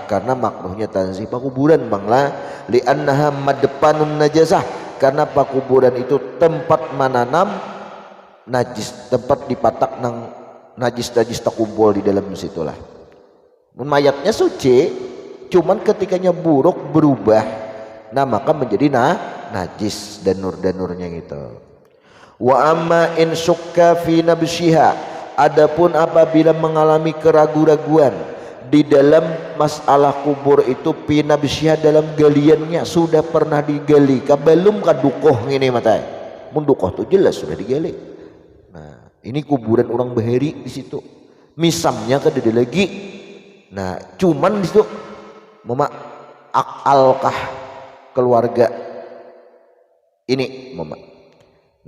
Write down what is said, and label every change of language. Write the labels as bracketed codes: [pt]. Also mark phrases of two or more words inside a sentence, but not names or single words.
[bjn] Karena makruhnya tanzih pakuburan bangla. [ar] لأنها مدفن النجاسة, [bjn] karena pakuburan itu tempat menanam najis, tempat dipatak nang najis-najis terkumpul di dalam situlah. Mayatnya suci, cuman ketikanya buruk berubah, nah maka menjadi najis danur-danurnya gitu. [ar] وأما إن شك في نبشها, [bjn] adapun apabila mengalami keraguan-raguan di dalam masalah kubur itu, [ar] في نبشها [bjn] dalam galiannya sudah pernah digali, belum kadukoh ini matai. Mun dukoh tuh jelas sudah digali. Nah ini kuburan orang bahari di situ, misamnya kan ada lagi. Nah cuman di situ mama akalkah keluarga ini mama.